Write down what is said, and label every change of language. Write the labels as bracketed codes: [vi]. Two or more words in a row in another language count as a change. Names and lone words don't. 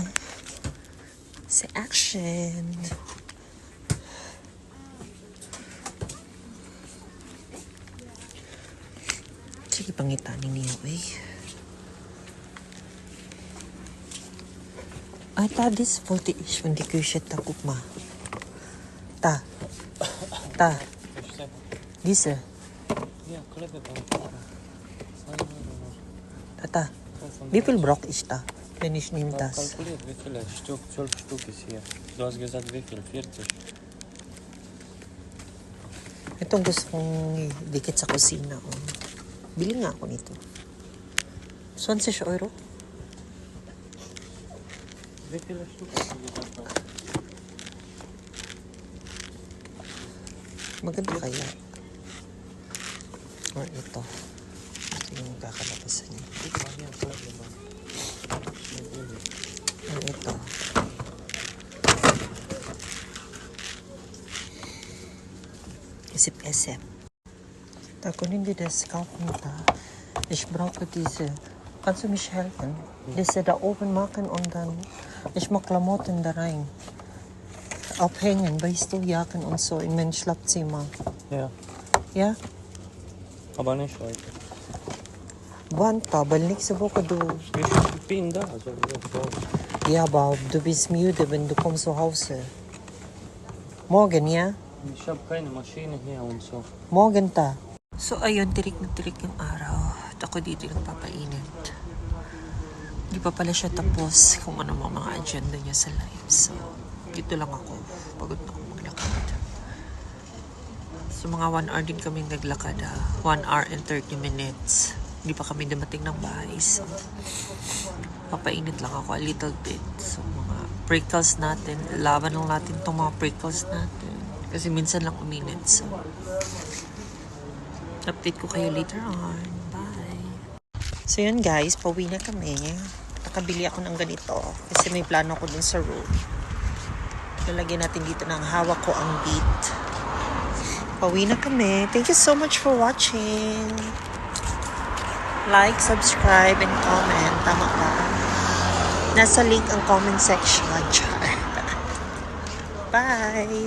[tl] Sa action. Sige pangitanin niyo eh. [en] Ay ta this 40-ish. [tl] Hindi ko siya takop ma. Ta. [de] Diese. Ja, Tata, wie viel brauche ich da, wenn ich nehme das? Kalkuliert, wie viele Stück? 12 Stück ist hier. Du hast gesagt, wie viel? 40. Itong gusto kong dikit sa kusina. Oh. Bili nga ako nito. 20 Euro? Wie viele Stück hast du gesagt? [tl] Maganda kaya. Or ito. Ito yung kakalabasan niya. Or ito. Isip-isip. [de] Da können die das kaufen da. Ich brauche diese. Kannst du mich helfen? Diese da oben machen und dann ich mag Klamotten da rein. Abhängen, weißt du, Jacken und so in mein Schlafzimmer. Ja, Ja? aber nicht heute. Wann pa? Weil nächste Woche du... Ich bin da, also so. Ja, aber du bist müde, wenn du kommst zu Hause. Morgen, ja? Ich habe keine Maschine hier und so. Morgen ta. [tl] So ayun, tirik na tirik yung araw. At ako dito nagpapainit. Hindi pa pala siya tapos kung ano mga agenda niya sa live. So, dito lang ako. Pagod na ako maglakad. So, mga 1 hour din kami naglakad. [en] 1 hour and 30 minutes. [tl] Hindi pa kami dumating ng bahay. So, papainit lang ako [en] a little bit. [tl] So, mga prickles natin. Laban lang natin itong mga prickles natin. Kasi minsan lang uminit. So, update ko kayo [en] later on. [tl] Bye! So yun guys, pauwi na kami. Nakabili ako ng ganito. Kasi may plano ko dun sa room. Lalagyan natin dito ng hawak ko ang beat. Pauwi na kami. [en] Thank you so much for watching. Like, subscribe, and comment. [tl] Tama ba? Nasa link ang comment section. Char. Bye!